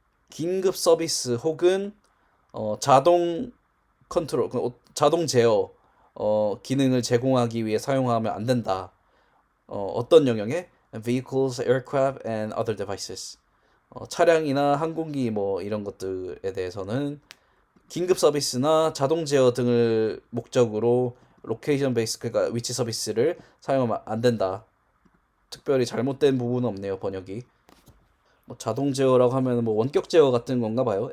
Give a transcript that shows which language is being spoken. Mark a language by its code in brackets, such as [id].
[ko] 긴급 서비스 혹은 자동 컨트롤, 자동 제어 기능을 제공하기 위해 사용하면 안 된다. 어떤 영역에? [en] Vehicles, aircraft, and other devices. [ko] 차량이나 항공기 뭐 이런 것들에 대해서는 긴급 서비스나 자동 제어 등을 목적으로 로케이션 베이스 그러니까 위치 서비스를 사용하면 안 된다. 특별히 잘못된 부분은 없네요, 번역이. 뭐 자동 제어라고 하면 뭐 원격 제어 같은 건가 봐요.